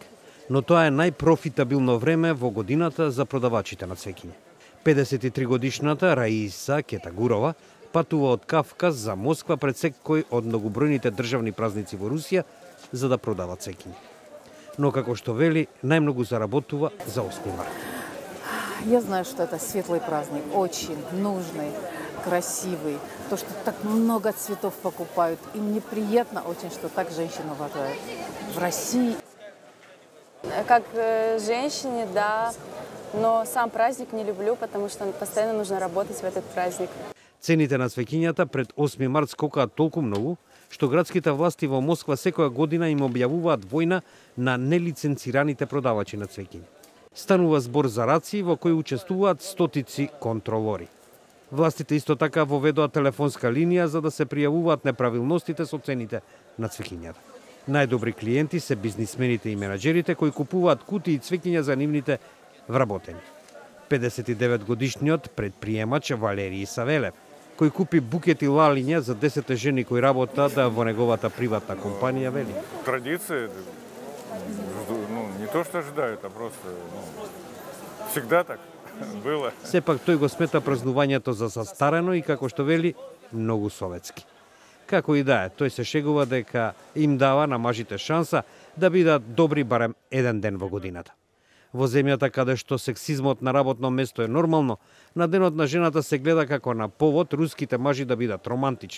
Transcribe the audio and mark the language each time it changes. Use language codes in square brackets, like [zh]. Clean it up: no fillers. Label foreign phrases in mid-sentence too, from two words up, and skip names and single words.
[mk] Но тоа е најпрофитабилно време во годината за продавачите на цвеќиња. 53-годишната Раиса Кетагурова патува од Кавказ за Москва пред секој од многобројните државни празници во Русија за да продава цвеќиња. Но како што вели, најмногу заработува за 8 март. [ru] Я знаю, что это светлый праздник, очень нужный, красивый. То, что так много цветов покупают. И мне приятно очень, что так женщина уважает. В России. Как женщине, да, но сам праздник не люблю, потому что постоянно нужно работать в этот праздник. [mk] Цените на цвеќињата пред 8 март скокаат толку многу, што градските власти во Москва секоја година им објавуваат војна на нелиценцираните продавачи на цвеќиња. Станува збор за рации во кои учествуваат стотици контролори. Властите исто така воведоа телефонска линија за да се пријавуваат неправилностите со цените на цвеќињата. Најдобри клиенти се бизнисмените и менаџерите кои купуваат кутии цвеќиња за нивните вработени. 59-годишниот предприемач Валерий Савелев, кој купи букети лалиња за 10 жени кои работат во неговата приватна компанија, вели. [ru] Традиция, не то што ожидают, а просто всегда так было. [mk] Сепак тој го смета празнувањето за застарено и како што вели, многу советски. Како и да е, тој се шегува дека им дава на мажите шанса да бидат добри барем еден ден во годината. Во земјата каде што сексизмот на работно место е нормално, на денот на жената се гледа како на повод руските мажи да бидат романтични.